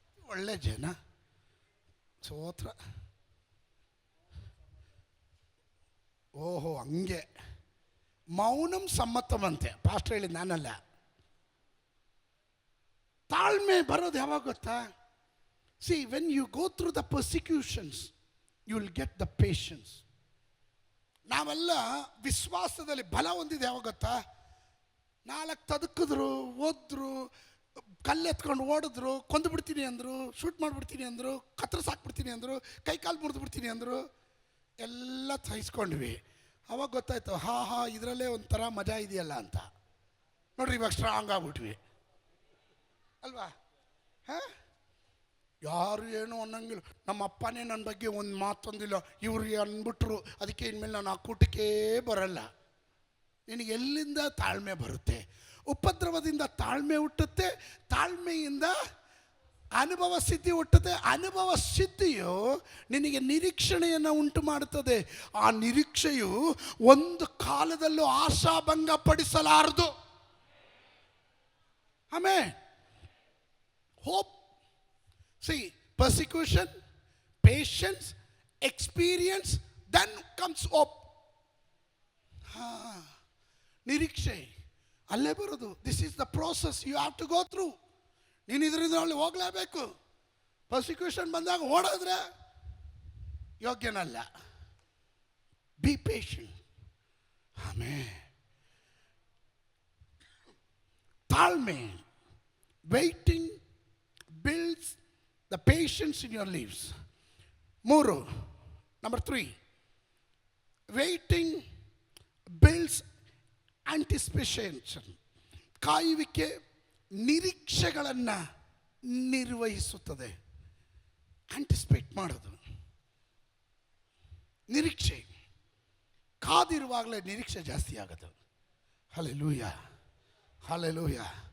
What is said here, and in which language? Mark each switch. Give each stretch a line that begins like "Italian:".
Kannada: ಒಳ್ಳೆ ಜನ ಸೋತ್ರ. ಹಂಗೆ ಮೌನಂ ಸಮ್ಮತವಂತೆ ಪಾಸ್ಟರ್ ಹೇಳಿದ್, ನಾನಲ್ಲ. ತಾಳ್ಮೆ ಬರೋದು ಯಾವಾಗ ಗೊತ್ತಾ?
English: See, when you go through the persecutions, you will get the patience.
Kannada: ನಾವೆಲ್ಲ ವಿಶ್ವಾಸದಲ್ಲಿ ಬಲ ಹೊಂದಿದೆ ಯಾವಾಗ ಗೊತ್ತಾ? 4 ತದಕಿದ್ರು, ಓದ್ರು, ಕಲ್ಲೆತ್ಕೊಂಡು ಓಡಿದ್ರು, ಕೊಂದು ಬಿಡ್ತೀನಿ ಅಂದರು, ಶೂಟ್ ಮಾಡಿಬಿಡ್ತೀನಿ ಅಂದರು, ಕತ್ತರಿಸಾಕ್ಬಿಡ್ತೀನಿ ಅಂದರು, ಕೈ ಕಾಲು ಮುರಿದು ಬಿಡ್ತೀನಿ ಅಂದರು, ಎಲ್ಲ ಸಹಿಸ್ಕೊಂಡ್ವಿ. ಅವಾಗ ಗೊತ್ತಾಯ್ತು, ಇದರಲ್ಲೇ ಒಂಥರ ಮಜಾ ಇದೆಯಲ್ಲ ಅಂತ. ನೋಡ್ರಿ, ಇವಾಗ ಸ್ಟ್ರಾಂಗ್ ಆಗ್ಬಿಟ್ವಿ ಅಲ್ವಾ? ಯಾರು ಏನು ಅನ್ನಂಗಿಲ್ಲ. ನಮ್ಮ ಅಪ್ಪನೇ ನನ್ನ ಬಗ್ಗೆ ಒಂದು ಮಾತೊಂದಿಲ್ಲ, ಇವ್ರು ಅಂದ್ಬಿಟ್ರು, ಅದಕ್ಕೆ ಇನ್ಮೇಲೆ ನಾನು ಆ ಕೂಟಕ್ಕೆ ಬರಲ್ಲ. ನಿನಗೆ ಎಲ್ಲಿಂದ ತಾಳ್ಮೆ ಬರುತ್ತೆ? ಉಪದ್ರವದಿಂದ ತಾಳ್ಮೆ ಹುಟ್ಟುತ್ತೆ, ತಾಳ್ಮೆಯಿಂದ ಅನುಭವ ಸಿದ್ಧಿ ಹುಟ್ಟುತ್ತೆ, ಅನುಭವ ಸಿದ್ಧಿಯು ನಿನಗೆ ನಿರೀಕ್ಷಣೆಯನ್ನು ಉಂಟು ಮಾಡುತ್ತದೆ. ಆ ನಿರೀಕ್ಷೆಯು ಒಂದು ಕಾಲದಲ್ಲೂ ಆಶಾಭಂಗ ಪಡಿಸಲಾರದು. ಆಮೇಲೆ hope.
English: See, persecution, patience, experience, then comes hope.
Kannada: ನಿರೀಕ್ಷೆ ಅಲ್ಲೇ ಬರೋದು.
English: This is the process you have to go through.
Kannada: ನೀನು ಇದರಿಂದ ಅಲ್ಲಿ ಹೋಗಲೇಬೇಕು. ಪರ್ಸಿಕ್ಯೂಷನ್ ಬಂದಾಗ ಓಡಿದ್ರೆ ಯೋಗ್ಯನಲ್ಲ.
English: Be patient.
Kannada: ಆಮೇಲೆ ತಾಳ್ಮೆ,
English: Waiting builds the patience in your lives. 3, number 3, waiting builds anticipation.
Kannada: ಕಾಯುವಿಕೆ ನಿರೀಕ್ಷೆಗಳನ್ನು ನಿರ್ವಹಿಸುತ್ತದೆ. ಆಂಟಿಸಿಪೇಟ್ ಮಾಡೋದು, ನಿರೀಕ್ಷೆ. ಕಾದಿರುವಾಗಲೇ ನಿರೀಕ್ಷೆ ಜಾಸ್ತಿ ಆಗೋದು. Hallelujah, hallelujah.